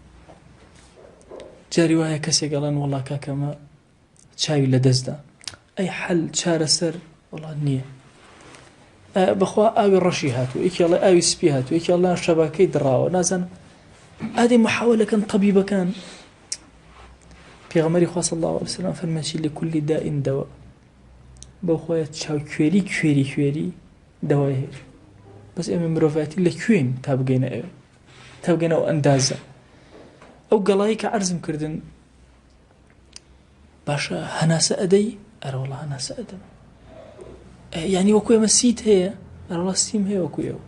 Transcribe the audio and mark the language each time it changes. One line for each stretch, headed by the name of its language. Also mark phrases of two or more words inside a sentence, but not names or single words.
Central Kurdish: جاری وایە کەسێک ئەڵێن وەڵا کاکەمە چاوی لە دەستدا ئەی حەل چارەسەر وەڵا نییە بەخوا ئاوی ڕەشی هاتووە یەکی ئەڵێ ئاوی سپی هاتووە یەکی ئەڵێ شەباکەی دڕاوە نازانم ئادەی محاولەکەن طەبیبەکان. پێغەمبەری خوا
Arabic: صلی الله علیه و سلم
Central Kurdish: فەرمایشی
Arabic: لكل داء دواء
Central Kurdish: بۆ خۆیە چاو کوێری دەوای هەیە بەس ئێمە مرۆڤایەتی لەکوێین تا بگەینە ئەوێ تا بگەینە ئەو ئەندازە. ئەو گەڵایی کە عەرزم کردن باشە هەناسە ئەدەی ئەرە وەڵا هەناسە ئەدەم یعنی وەکو ئێمە سیت هەیە ئەرە وەڵا سیم هەیە وەکو ئێوە.